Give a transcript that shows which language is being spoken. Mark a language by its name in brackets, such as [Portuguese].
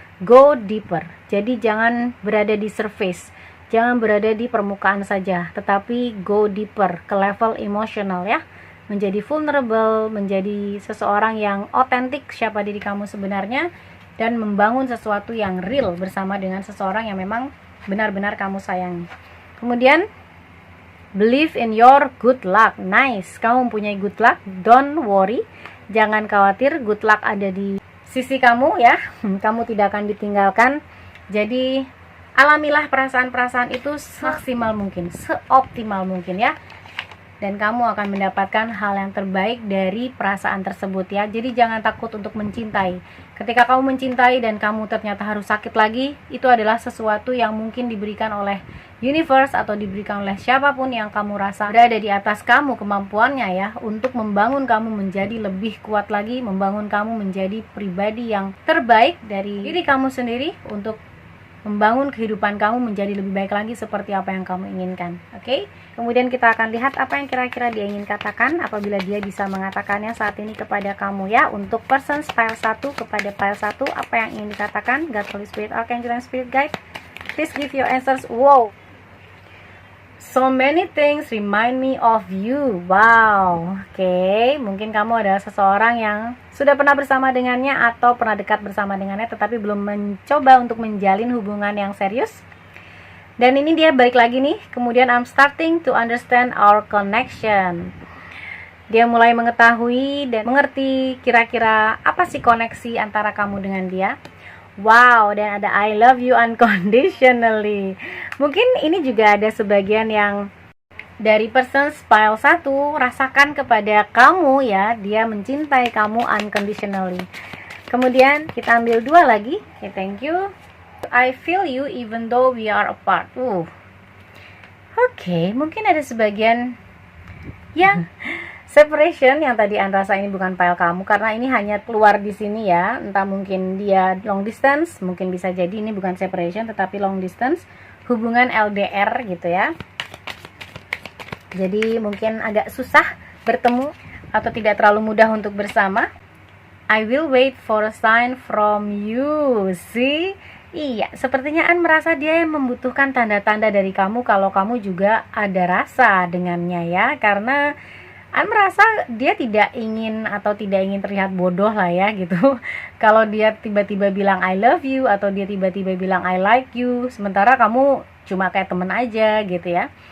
[English] Go deeper, [Indonesian] jadi jangan berada di surface, jangan berada di permukaan saja, tetapi [English] go deeper [Indonesian] ke level emosional ya. Menjadi vulnerable, menjadi seseorang yang otentik siapa diri kamu sebenarnya, dan membangun sesuatu yang real bersama dengan seseorang yang memang benar-benar kamu sayangi. Kemudian [English] believe in your good luck. [Indonesian] Nice, kamu mempunyai good luck, [English] don't worry, [Indonesian] jangan khawatir, good luck ada di sisi kamu ya. Kamu tidak akan ditinggalkan. Jadi alamilah perasaan-perasaan itu semaksimal mungkin, seoptimal mungkin ya, dan kamu akan mendapatkan hal yang terbaik dari perasaan tersebut ya. Jadi jangan takut untuk mencintai. Ketika kamu mencintai dan kamu ternyata harus sakit lagi, itu adalah sesuatu yang mungkin diberikan oleh universe atau diberikan oleh siapapun yang kamu rasa berada di atas kamu kemampuannya ya, untuk membangun kamu menjadi lebih kuat lagi, membangun kamu menjadi pribadi yang terbaik dari diri kamu sendiri, untuk membangun kehidupan kamu menjadi lebih baik lagi seperti apa yang kamu inginkan. Oke? Kemudian kita akan lihat apa yang kira-kira dia ingin katakan apabila dia bisa mengatakannya saat ini kepada kamu ya. Untuk person pile 1 kepada pile 1, apa yang ingin dikatakan? [English] God, Holy Spirit, Archangel, and Spirit Guide, please give your answers. Wow, so many things remind me of you. Wow. [Indonesian] Oke, mungkin kamu adalah seseorang yang sudah pernah bersama dengannya atau pernah dekat bersama dengannya, tetapi belum mencoba untuk menjalin hubungan yang serius. Dan ini dia balik lagi nih. Kemudian [English] I'm starting to understand our connection. [Indonesian] Dia mulai mengetahui dan mengerti kira-kira apa sih koneksi antara kamu dengan dia. [English] Wow, [Indonesian] dan ada [English] I love you unconditionally. [Indonesian] Mungkin ini juga ada sebagian yang dari person pile 1 rasakan kepada kamu ya, dia mencintai kamu unconditionally. Kemudian kita ambil 2 lagi. [English] Okay, thank you. I feel you even though we are apart. [Indonesian] Oke, mungkin ada sebagian yang separation yang tadi Anda rasa ini bukan file kamu, karena ini hanya keluar di sini ya. Entah mungkin dia long distance, mungkin bisa jadi ini bukan separation tetapi long distance, hubungan LDR gitu ya. Jadi mungkin agak susah bertemu atau tidak terlalu mudah untuk bersama. [English] I will wait for a sign from you. See? [Indonesian] Iya, sepertinya An merasa dia yang membutuhkan tanda-tanda dari kamu kalau kamu juga ada rasa dengannya ya. Karena An merasa dia tidak ingin atau tidak ingin terlihat bodoh lah ya gitu. Kalau dia tiba-tiba bilang [English] I love you [Indonesian] atau dia tiba-tiba bilang [English] I like you, [Indonesian] sementara kamu cuma kayak temen aja gitu ya.